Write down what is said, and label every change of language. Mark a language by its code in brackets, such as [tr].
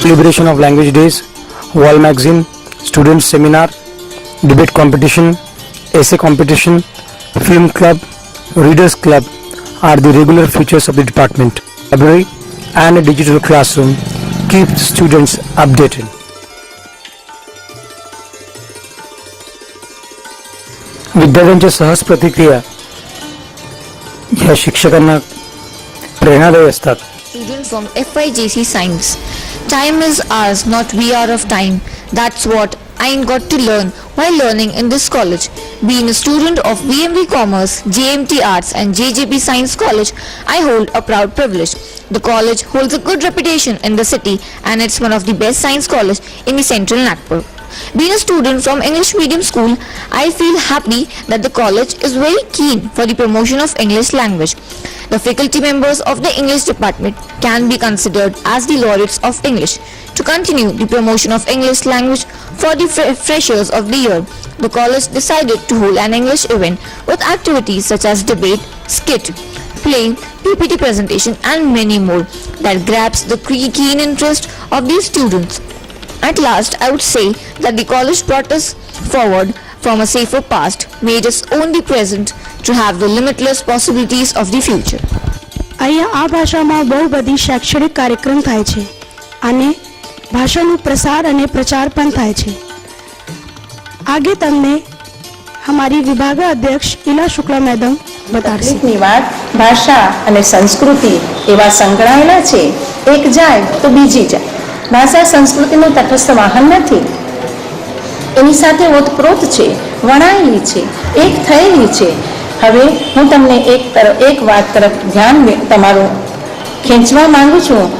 [en] Celebration of Language Days, Wall Magazine, Student Seminar, Debate Competition, Essay Competition, Film Club, Readers Club are the regular features of the department. Library and a digital classroom keep students updated. [mr] विद्यार्थ्यांच्या सहज प्रतिक्रिया या शिक्षकांना प्रेरणादायी असतात. [en] Student from FIJC Science. Time is ours, not we are of time. That's what I got to learn while learning in this college. Being a student of VMV Commerce, JMT Arts and JJP Science College, I hold a proud privilege. The college holds a good reputation in the city and it's one of the best science colleges in the central Nagpur. Being a student from English medium school, I feel happy that the college is very keen for the promotion of English language. The faculty members of the English department can be considered as the laureates of English. To continue the promotion of English language for the freshers of the year, the college decided to hold an English event with activities such as debate, skit, play, PPT presentation and many more that grabs the keen interest of these students. At last, I would say that the college brought us forward from a safer past, made us own the present to have the limitless possibilities of the future. [gu] અહીંયા આ ભાષામાં બહુ બધી શૈક્ષણિક કાર્યક્રમ થાય છે અને ભાષાનું પ્રસાર અને પ્રચાર પણ થાય છે. આગે તમને [hi] हमारी विभाग अध्यक्ष इला शुक्ला मैडम बताड़શે. [gu] તકલીફની વાત ભાષા અને સંસ્કૃતિ એવા સંકળાયેલા છે, એક જાય તો બીજી જાય. ભાષા સંસ્કૃતિનું તટસ્થ વાહન નથી, એની સાથે ઓતપ્રોત છે, વણાયેલી છે, એક થયેલી છે. હવે હું તમને એક વાત તરફ ધ્યાન તમારું ખેંચવા માંગુ છું.